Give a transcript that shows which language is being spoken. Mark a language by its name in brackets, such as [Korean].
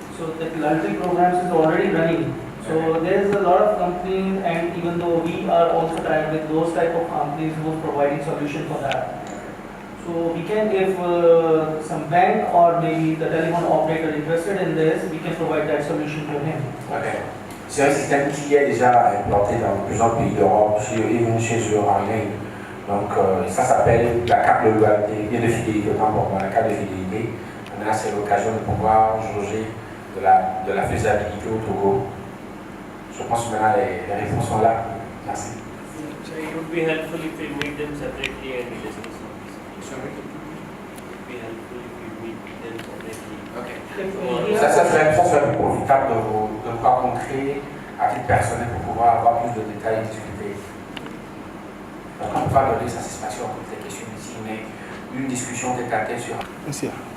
[English] So the loyalty programs is already running. So there's a lot of companies, and even though we are also tied with those type of companies who are providing solution for that. So we can, if some bank or maybe the telephone operator interested in this, we can provide that solution to him. Okay. [French] C'est un système qui est déjà implanté dans plusieurs pays d'Europe, even chez eux en ligne. Donc ça s'appelle la carte de loyauté et de fidélité, autant pour moi, la carte de fidélité. Maintenant c'est l'occasion de pouvoir jauger de la faisabilité au Togo. Je pense que maintenant les réponses sont là. Merci. [English] So it would be helpful if we meet them separately and we discuss on this. Sorry? It would be helpful if we meet them separately. Okay. If [French] Ça serait plus profitable de vous rencontrer à titre personnel pour pouvoir avoir plus de détails et discuter. Donc on ne peut pas donner satisfaction à toutes les questions ici, mais une discussion tête à tête sur... Merci.